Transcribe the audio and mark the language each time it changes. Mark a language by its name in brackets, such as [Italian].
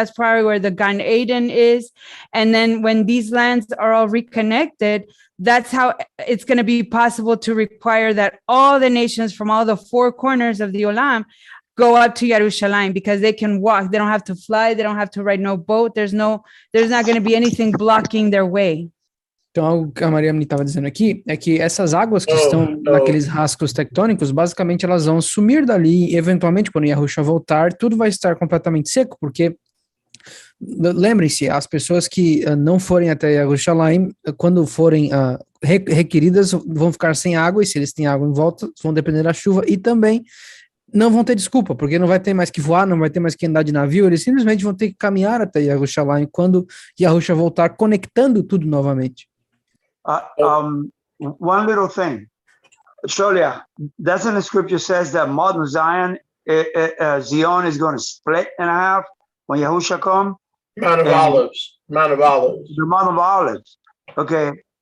[English] That's probably where the Gan Eden is. And then when these lands are all reconnected, that's how it's going to be possible to require that all the nations from all the 4 corners of the Olam go up to Jerusalem, because they can walk. They don't have to fly. They don't have to ride no boat. There's not going to be anything blocking their way. [Portuguese] Então, algo que a Maria me estava dizendo aqui é que essas águas que estão naqueles rascos tectônicos, basicamente elas vão sumir dali e, eventualmente, quando Yahushua voltar, tudo vai estar completamente seco, porque, lembrem-se, as pessoas que não forem até Jerusalém, quando forem requeridas, vão ficar sem água, e se eles têm água em volta, vão depender da chuva, e também não vão ter desculpa, porque não vai ter mais que voar, não vai ter mais que andar de navio, eles simplesmente vão ter que caminhar até Jerusalém quando Yahushua voltar, conectando tudo novamente. [English] One little thing, Sholia, doesn't the scripture says that modern Zion is going to split in half when Yahushua comes? Mount of Olives. The Mount of Olives. Okay.